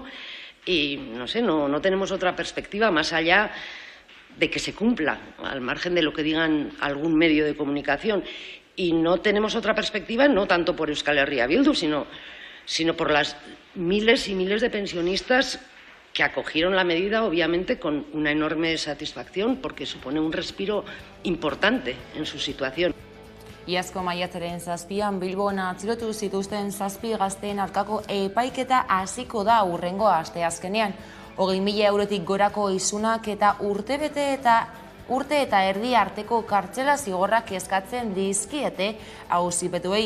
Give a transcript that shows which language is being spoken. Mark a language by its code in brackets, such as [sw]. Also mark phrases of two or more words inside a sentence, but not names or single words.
[es] Y no tenemos otra perspectiva más allá de que se cumpla, al margen de lo que digan algún medio de comunicación. Y no tenemos otra perspectiva, no tanto por Euskal Herria Bildu, sino por las miles y miles de pensionistas que acogieron la medida, obviamente, con una enorme satisfacción, porque supone un respiro importante en su situación. [eu] Iazko maiatzaren 7an Bilbon atxilotu zituzten 7 gazteen aurkako epaiketa hasiko da hurrengo asteazkenean. 20.000 eurotik gorako isunak eta urte eta erdi arteko kartzela zigorrak eskatzen dizkiete auzipetuei.